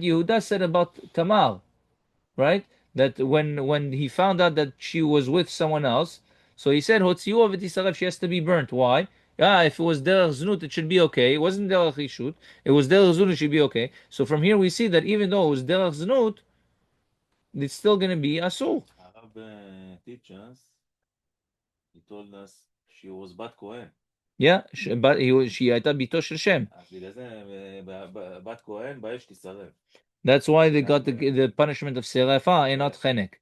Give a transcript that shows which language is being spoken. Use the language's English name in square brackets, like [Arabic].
[English] Yehuda said about Tamar. Right? That when he found out that she was with someone else, so he said hotziuha v'tisaref. She has to be burnt. Why? If it was derech znut, it should be okay. It wasn't derech ishut. It was derech znut, it should be okay. So from here we see that even though it was derech znut, it's still going to be asur. Rabbi teaches, he told us she was bat Kohen. [Hebrew] Yeah, but she הייתה ביתו של שם. אז בגלל זה בת כהן באש תישרף. [English] That's why they got the punishment of שרפה and not chenek.